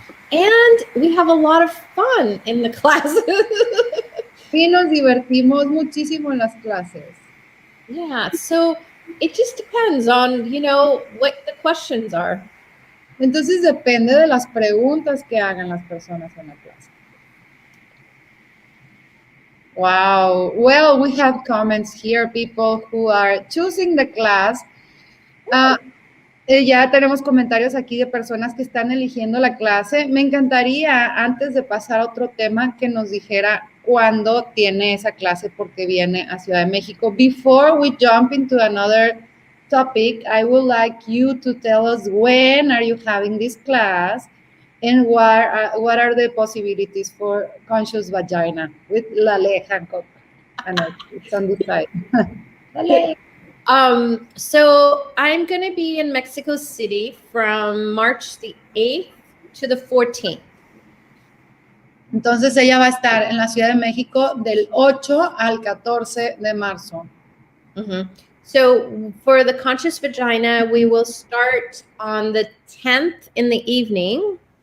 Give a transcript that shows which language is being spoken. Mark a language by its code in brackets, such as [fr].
[en] And we have a lot of fun in the classes. [es] Y nos divertimos muchísimo en las clases. [en] Yeah, so it just depends on, what the questions are. [es] Entonces depende de las preguntas que hagan las personas en la clase. [en] Wow. Well, we have comments here, people who are choosing the class. [es] Ya tenemos comentarios aquí de personas que están eligiendo la clase. Me encantaría, antes de pasar a otro tema, que nos dijera cuándo tiene esa clase, porque viene a Ciudad de México. [en] Before we jump into another topic, I would like you to tell us when are you having this class and what are the possibilities for conscious vagina with Laleh Hancock. And it's on the side. Laleh. So I'm going to be in Mexico City from March the 8th to the 14th. [es] Entonces ella va a estar en la Ciudad de México del 8 al 14 de marzo. Mm-hmm. [en] So for the conscious vagina, we will start on the 10th in the evening.